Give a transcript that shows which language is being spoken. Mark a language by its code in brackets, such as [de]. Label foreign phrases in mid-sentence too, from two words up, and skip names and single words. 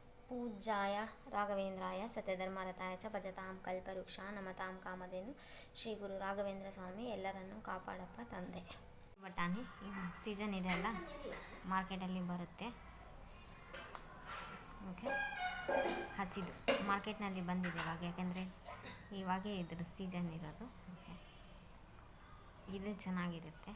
[sa] पूज्याय राघवेंद्राय सत्यधर्मरताय च भजतां कल्पवृक्ष नमतां कामधेनु [kn] ಶ್ರೀ ಗುರು ರಾಘವೇಂದ್ರ ಸ್ವಾಮಿ ಎಲ್ಲರನ್ನೂ ಕಾಪಾಡಪ್ಪ ತಂದೆ. ಬಟಾಣಿ ಸೀಸನ್ ಇದೆ ಅಲ್ಲ, ಮಾರ್ಕೆಟಲ್ಲಿ ಬರುತ್ತೆ. ಓಕೆ, ಹಸಿದು ಮಾರ್ಕೆಟ್ನಲ್ಲಿ ಬಂದಿದೆ ಇವಾಗ, ಯಾಕೆಂದರೆ ಇವಾಗೇ ಇದ್ರ ಸೀಸನ್ ಇರೋದು. ಓಕೆ, ಇದು ಚೆನ್ನಾಗಿರುತ್ತೆ.